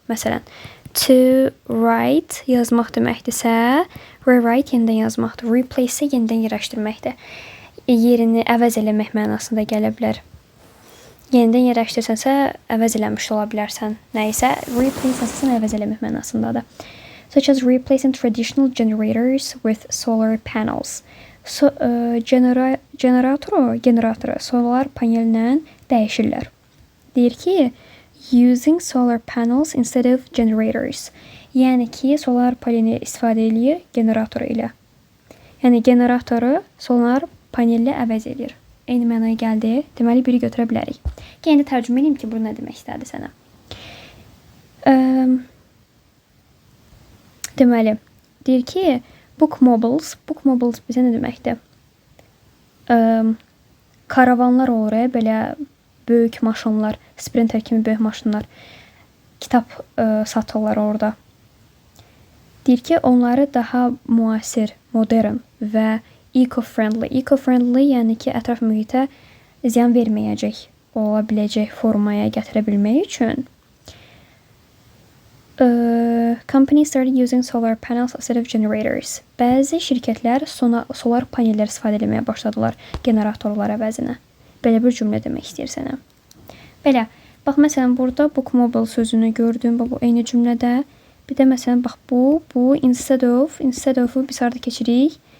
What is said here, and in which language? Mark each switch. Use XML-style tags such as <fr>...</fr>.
<az>Məsələn, to write yazmaq deməkdirsə, rewrite yenidən yazmaqdır. Replace isə yenidən yerləşdirməkdir. Yerini əvəz eləmək mənasında gələ bilər. Yenidən yerləşdirsənsə, əvəz eləmiş ola bilərsən. Nəysə, replace əsasən əvəz eləmək mənasındadır.</az> <en>Such as replacing traditional generators with solar panels.</en> <az>Generatoru solar panellə dəyişirlər. Deyir ki,</az> <en>using solar panels instead of generators.</en> <az>Yəni ki, solar paneli istifadə edir generatoru ilə. Yəni, generatoru solar panellə əvəz edir. Eyni mənaya gəldi. Deməli, biri götürə bilərik. Yeni tərcümə edeyim ki, bu nə demək istədi sənə. Deməli, deyir ki, book mobiles bizə nə deməkdir? Karavanlar olur, belə böyük maşınlar, sprinter kimi böyük maşınlar, kitab satırlar orada. Deyir ki, onları daha müasir, modern və eco-friendly. Eco-friendly yəni ki, ətraf mühitə ziyan verməyəcək, ola biləcək formaya gətirə bilmək üçün.</az> <en>Company started using solar panels instead of generators.</en> <az>Bəzi şirkətlər solar panellər istifadə etməyə başladılar generatorlar əvəzinə. Belə bir cümlə demək istəyir sənə. Belə, bax məsələn burada book mobile sözünü gördüm bu eyni cümlədə. Bir də məsələn bax bu instead of-u biz harda keçirik?</az>